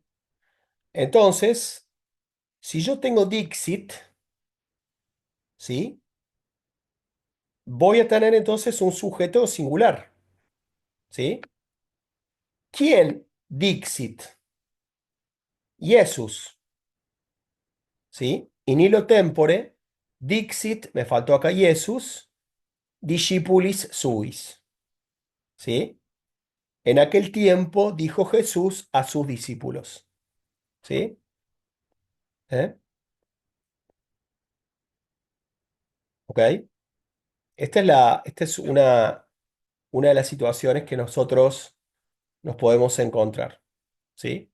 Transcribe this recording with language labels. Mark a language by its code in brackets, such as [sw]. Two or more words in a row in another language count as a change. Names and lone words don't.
[es] Entonces, si yo tengo Dixit, ¿sí? Voy a tener entonces un sujeto singular, ¿sí? ¿Quién Dixit? Jesús, ¿sí? [la] In illo tempore, Dixit, [es] me faltó acá Jesús, [la] discipulis suis, [es] ¿sí? En aquel tiempo dijo Jesús a sus discípulos, ¿sí? ¿Eh? ¿Ok? Esta es una de las situaciones que nosotros nos podemos encontrar, ¿sí?